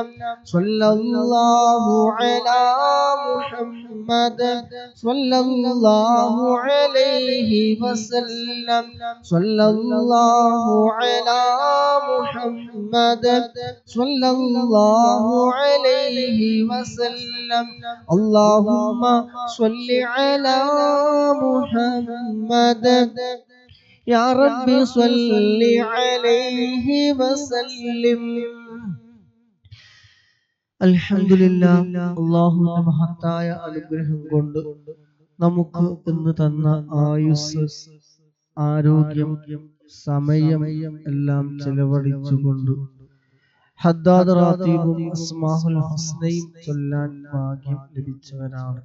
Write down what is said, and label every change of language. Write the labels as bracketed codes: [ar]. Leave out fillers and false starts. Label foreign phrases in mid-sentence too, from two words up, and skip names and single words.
[ar] صلى الله على محمد صلى الله عليه وسلم صلى الله على محمد صلى الله عليه وسلم اللهم صل على محمد يا رب صل عليه وسلم അൽഹംദുലില്ലാഹ്. [ml] അല്ലാഹുവിന്റെ മഹത്തായ അനുഗ്രഹം കൊണ്ട് നമുക്ക് ഇന്ന് തന്ന ആയുസ്, ആരോഗ്യം, സമയം എല്ലാം ചെലവഴിച്ചുകൊണ്ട് ഹദ്ദാദ് റാത്തീബും അസ്മാഉൽ ഹുസ്നയും ചൊല്ലാൻ ഭാഗ്യം ലഭിച്ചവരാണ്.